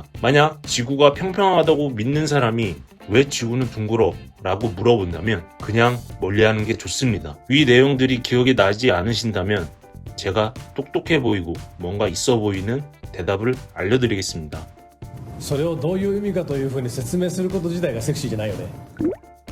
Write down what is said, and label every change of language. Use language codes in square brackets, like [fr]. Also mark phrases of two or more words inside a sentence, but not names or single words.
[ko] 만약 지구가 평평하다고 믿는 사람이 왜 지구는 둥글어? 라고 물어본다면 그냥 멀리하는 게 좋습니다. 위 내용들이 기억에 나지 않으신다면 제가 똑똑해 보이고 뭔가 있어 보이는 대답을 알려드리겠습니다. [ja] それをどういう意味かというふうに説明すること自体がセクシーじゃないよね。